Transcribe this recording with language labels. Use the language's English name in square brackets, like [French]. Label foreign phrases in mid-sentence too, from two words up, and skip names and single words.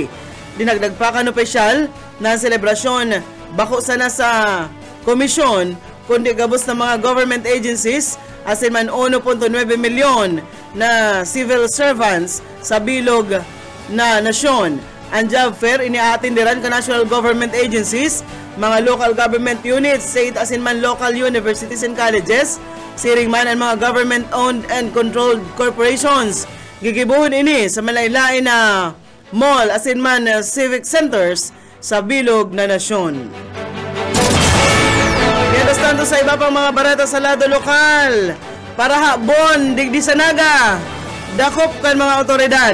[Bikol] Dinagdag pa kan opisyal na selebrasyon bako sana sa komisyon kundi gabos ng mga [English] government agencies [Bikol] asin man 1.9 milyon na [English] civil servants [Bikol] sa bilog na nasyon. Ang job fair iniatindiran ka [English] national government agencies, [Bikol] mga [English] local government units, [Bikol] state asin man [English] local universities and colleges, [Bikol] siring man ang mga [English] government-owned and controlled corporations. [Bikol] Gigibuhon ini sa malaylain na mall asin man [English] civic centers [Bikol] sa bilog na nasyon. [Spanish] Mientras tanto [Bikol] sa iba pang mga bareta sa lado lokal, para habon digdi sa naga, dakop kan mga otoridad.